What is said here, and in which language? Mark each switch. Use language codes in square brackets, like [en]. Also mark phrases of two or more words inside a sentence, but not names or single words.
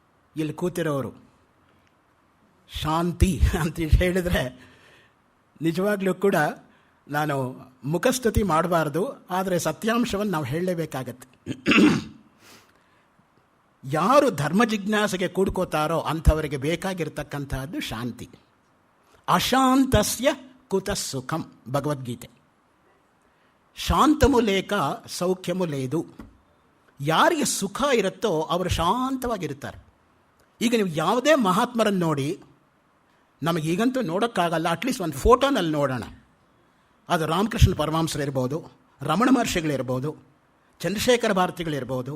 [kn] ಇಲ್ಲಿ ಕೂತಿರೋರು ಶಾಂತಿ ಅಂತ ಹೇಳಿದರೆ ನಿಜವಾಗ್ಲೂ ಕೂಡ ನಾನು ಮುಖಸ್ತುತಿ ಮಾಡಬಾರ್ದು, ಆದರೆ ಸತ್ಯಾಂಶವನ್ನು ನಾವು ಹೇಳಲೇಬೇಕಾಗತ್ತೆ. ಯಾರು ಧರ್ಮ ಜಿಜ್ಞಾಸೆಗೆ ಕೂಡ್ಕೋತಾರೋ ಅಂಥವರಿಗೆ ಬೇಕಾಗಿರ್ತಕ್ಕಂಥದ್ದು ಶಾಂತಿ. [sa] ಅಶಾಂತಸ್ಯ ಕುತಃ ಸುಖಂ, [kn] ಭಗವದ್ಗೀತೆ. [te] శాంతము లేక సౌఖ్యము లేదు. [kn] ಯಾರಿಗೆ ಸುಖ ಇರುತ್ತೋ ಅವರು ಶಾಂತವಾಗಿರ್ತಾರೆ. ಈಗ ನೀವು ಯಾವುದೇ ಮಹಾತ್ಮರನ್ನು ನೋಡಿ, ನಮಗೀಗಂತೂ ನೋಡೋಕ್ಕಾಗಲ್ಲ, ಅಟ್ಲೀಸ್ಟ್ ಒಂದು ಫೋಟೋನಲ್ಲಿ ನೋಡೋಣ. ಅದು ರಾಮಕೃಷ್ಣ ಪರಮಹಂಸರಿರ್ಬೋದು, ರಮಣ ಮಹರ್ಷಿಗಳಿರ್ಬೋದು, ಚಂದ್ರಶೇಖರ ಭಾರತಿಗಳಿರ್ಬೋದು.